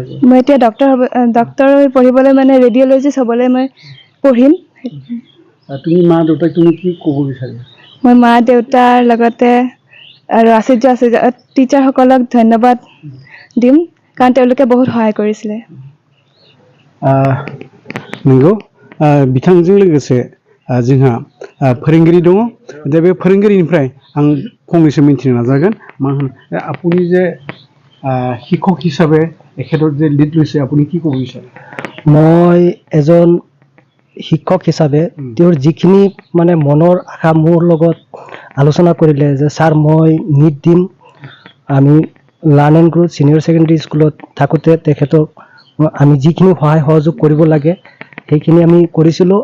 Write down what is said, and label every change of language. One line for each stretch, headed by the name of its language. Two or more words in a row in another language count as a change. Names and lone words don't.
Assamese: মই এতিয়া ডক্টৰ পঢ়িবলৈ মানে ৰেডিঅ'লজিষ্ট হ'বলৈ মই পঢ়িম। তুমি মা দেউতাক তুমি কি ক'ব বিচাৰিছা? মই মা দেউতাৰ লগতে আৰু আচাৰ্য টিচাৰসকলক ধন্যবাদ দিম, কাৰণ তেওঁলোকে বহুত সহায় কৰিছিলে।
Bodo: नंगौ, बिथांजों लोगोसे जोंहा फोरोंगिरि दङ। दा बे फोरोंगिरिनिफ्राय आं फंनैसो मिथिनो नाजागोन। मा होनो
Assamese: আপুনি যে শিক্ষক হিচাপে এখেতৰ যে লিড লৈছে আপুনি কি ক'ব বিচাৰে? মই এজন শিক্ষক হিচাপে তেওঁৰ যিখিনি মানে মনৰ আশা মোৰ লগত আলোচনা কৰিলে যে ছাৰ মই নিট দিম, আমি লাৰ্ণ এণ্ড গ্ৰ' ছিনিয়ৰ ছেকেণ্ডেৰী স্কুলত থাকোঁতে তেখেতক আমি যিখিনি সহায় সহযোগ কৰিব লাগে সেইখিনি আমি কৰিছিলোঁ।